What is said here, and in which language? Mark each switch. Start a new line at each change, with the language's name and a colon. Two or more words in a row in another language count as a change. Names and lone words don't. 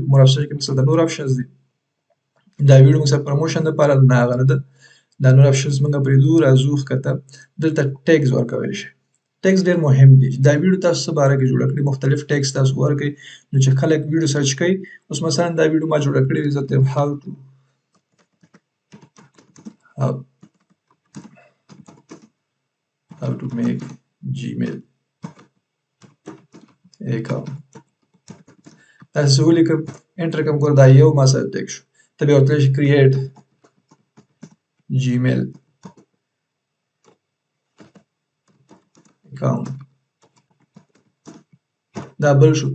English: more options
Pashto: کې موږ سره د نور آپشنز دي. دا ویډیو موږ سره پروموشن دپاره نه هغه نه ده. دا نور آپشنز موږ پرېږدو. راځو ښکته. دلته ټیګز ورکولی شئ. ټیګز ډېر مهم دي. دا ویډیو تاسو څه باره کې جوړه کړې، مختلف ټیګز تاسو ورکړئ. نو چې خلک ویډیو سرچ کوي، اوس مثلا دا ویډیو ما جوړه کړې وي، زه ورته وایم
English: how to make Gmail account.
Pashto: تاسو ولیکم، انټر کوم، ګوره دا یو ما سره ټیګ شو. ته بیا ورته شي
English: create Gmail account.
Pashto: دا بل شو.